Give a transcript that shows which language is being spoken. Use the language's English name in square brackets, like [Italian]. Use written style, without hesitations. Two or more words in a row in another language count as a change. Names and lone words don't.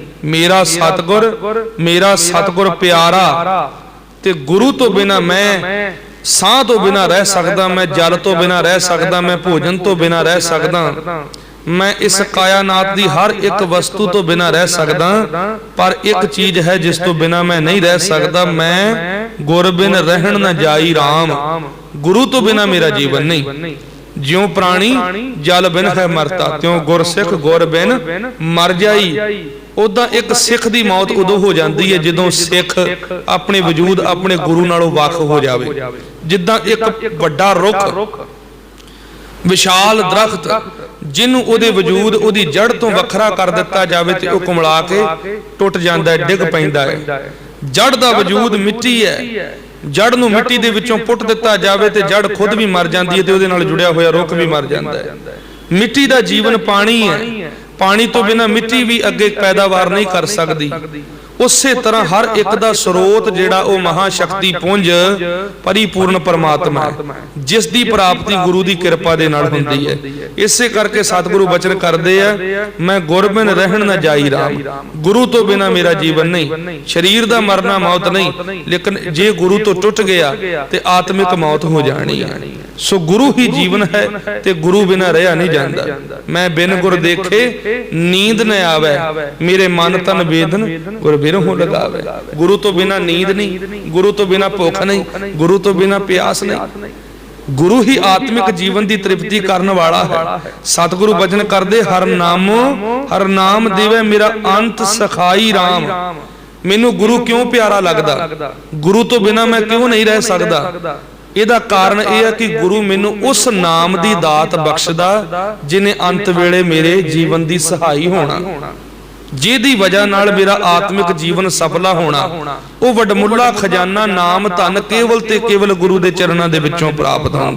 [Punjabi] ਮੇਰਾ ਸਤਗੁਰ ਪਿਆਰਾ, ਤੇ ਗੁਰੂ ਤੋਂ ਬਿਨਾ ਮੈਂ ਸਾਹ ਤੋਂ ਬਿਨਾ ਰਹਿ ਸਕਦਾ, ਮੈਂ ਜਲ ਤੋਂ ਬਿਨਾ ਰਹਿ ਸਕਦਾ, ਮੈਂ ਭੋਜਨ ਤੋਂ ਬਿਨਾ ਰਹਿ ਸਕਦਾ, ਮੈਂ ਇਸ ਕਾਇਨਾਤ ਦੀ ਹਰ ਏਕ ਵਸਤੂ ਤੋਂ ਬਿਨਾ ਰਹਿ ਸਕਦਾ। ਪਰ ਏਕ ਚੀਜ਼ ਹੈ ਜਿਸ ਤੋਂ ਬਿਨਾ ਮੈਂ ਨਹੀਂ ਰਹਿ ਸਕਦਾ, ਮੈਂ ਗੁਰ ਬਿਨ ਰਹਨ ਨ ਜਾਈ ਰਾਮ। ਗੁਰੂ ਤੋਂ ਬਿਨਾ ਮੇਰਾ ਜੀਵਨ ਨਹੀਂ। ਜਿਉਂ ਪ੍ਰਾਣੀ ਜਲ ਬਿਨ ਹੈ ਮਰਤਾ, ਤਿਉਂ ਗੁਰ ਸਿਖ ਗੁਰ ਬਿਨ ਮਰ ਜਾਈ। ਉਦਾਂ ਏਕ ਸਿਖ ਕੀ ਮੌਤ ਉਦੋਂ ਹੋ ਜਾਤੀ ਹੈ ਜਦੋਂ ਸਿਖ ਅਪਨੇ ਵਜੂਦ ਅਪਨੇ ਗੁਰੂ ਨਾਲੋਂ ਵਾਕਫ ਹੋ ਜਾਏ। ਜਿੱਦਾਂ ਏਕ ਵੱਡਾ ਰੁੱਖ ਵਿਸ਼ਾਲ ਦਰਖ਼ਤ ਜਿਨ੍ਹੋਂ ਉਹਦੇ ਵਜੂਦ ਉਹਦੀ ਜੜ੍ਹ ਤੋਂ ਵੱਖਰਾ ਕਰ ਦਿੱਤਾ ਜਾਏ ਤੋ ਵਹ ਕੁਮਲਾ ਕੇ ਟੁੱਟ ਜਾਤਾ ਹੈ, ਡਿੱਗ ਪੈਂਦਾ ਹੈ। ਜੜ੍ਹ ਕਾ ਵਜੂਦ ਮਿੱਟੀ ਹੈ, ਜੜ੍ਹ ਨੂੰ ਮਿੱਟੀ ਦੇ ਵਿਚੋਂ ਪੁੱਟ ਦਿੱਤਾ ਜਾਏ ਤੋ ਜੜ੍ਹ ਖੁਦ ਭੀ ਮਰ ਜਾਤੀ ਹੈ, ਤੋ ਉਹਦੇ ਨਾਲ ਜੁੜਿਆ ਹੋਇਆ ਰੁੱਖ ਭੀ ਮਰ ਜਾਤਾ ਹੈ। ਮਿੱਟੀ ਕਾ ਜੀਵਨ ਪਾਣੀ ਹੈ, ਪਾਣੀ ਤੋਂ ਬਿਨਾ ਮਿੱਟੀ ਭੀ ਅੱਗੇ ਪੈਦਾਵਾਰ ਨਹੀਂ ਕਰ ਸਕਤੀ। ਉਸੇ ਤਰ੍ਹਾਂ ਹਰ ਏਕ ਦਾ ਸਰੋਤ ਜਿਹੜਾ ਵੋ ਮਹਾਸ਼ਕਤੀ ਪੁੰਜ ਪਰਿਪੂਰਣ ਪਰਮਾਤਮਾ ਹੈ, ਜਿਸ ਦੀ ਪ੍ਰਾਪਤੀ ਗੁਰੂ ਕੀ ਕ੍ਰਿਪਾ ਦੇ ਨਾਲ ਹੁੰਦੀ ਹੈ। ਇਸੇ ਕਰਕੇ ਸਤਗੁਰੂ ਵਚਨ ਕਰਤੇ ਹੈਂ, ਮੈਂ ਗੁਰ ਬਿਨ ਰਹਨ ਨ ਜਾਈ ਰਾਮ, ਗੁਰੂ ਤੋਂ ਬਿਨਾ ਮੇਰਾ ਜੀਵਨ ਨਹੀਂ। ਸ਼ਰੀਰ ਦਾ ਮਰਨਾ ਮੌਤ ਨਹੀਂ, ਲੇਕਿਨ ਜੇ ਗੁਰੂ ਤੋਂ ਟੁੱਟ ਗਿਆ ਤੋ ਆਤਮਿਕ ਮੌਤ ਹੋ ਜਾਣੀ ਹੈ। ਸੋ ਗੁਰੂ ਹੀ ਜੀਵਨ ਹੈ ਤੇ ਗੁਰੂ ਬਿਨਾ ਰਹਾ ਨਹੀਂ ਜਾਤਾ। ਮੈਂ ਬਿਨ ਗੁਰ ਦੇਖੇ ਨੀਂਦ ਨ ਆਵੇ, ਮੇਰੇ ਮਨ ਤਨ ਵੇਦਨ ਗੁਰ ਬਿਰਹੁ ਲਗਾਵੇ। ਗੁਰੂ ਤੋਂ ਬਿਨਾ ਨੀਂਦ ਨਹੀਂ, ਗੁਰੂ ਤੋਂ ਬਿਨਾ ਭੁੱਖ ਨਹੀਂ, ਗੁਰੂ ਤੋਂ ਬਿਨਾ ਪਿਆਸ ਨਹੀਂ। [Hindi] गुरु ही आत्मिक जीवन की तृप्ति करने वाला है। [Punjabi] ਸਤਗੁਰੂ ਵਚਨ ਕਰਦੇ, ਹਰਿ ਨਾਮ ਦੇਵੇ ਮੇਰਾ ਅੰਤ ਸਖਾਈ ਰਾਮ। ਮੈਨੂੰ ਗੁਰੂ ਕਿਉਂ ਪਿਆਰਾ ਲੱਗਦਾ, ਗੁਰੂ ਤੋਂ ਬਿਨਾ ਮੈਂ ਕਿਉਂ ਨਹੀਂ ਰਹਿ ਸਕਦਾ। ਇਹਦਾ ਕਾਰਨ ਇਹ ਹੈ ਕਿ ਗੁਰੂ ਮੈਨੂੰ ਉਸ ਨਾਮ ਕੀ ਦਾਤ ਬਖ਼ਸ਼ਦਾ ਜਿਨ੍ਹੇਂ ਅੰਤ ਵੇਲੇ ਮੇਰੇ ਜੀਵਨ ਕੀ ਸਹਾਈ ਹੋਣਾ, ਜਿਹਦੀ ਵਜ੍ਹਾ ਨਾਲ ਮੇਰਾ ਆਤਮਿਕ ਜੀਵਨ ਸਫਲਾ ਹੋਣਾ। ਵੋ ਵਡਮੁੱਲਾ ਖ਼ਜ਼ਾਨਾ ਨਾਮ ਧਨ ਕੇਵਲ ਤੇ ਕੇਵਲ ਗੁਰੂ ਕੇ ਚਰਣੋਂ ਕੇ ਵਿਚੋਂ ਪ੍ਰਾਪਤ ਹੋਂਦਾ।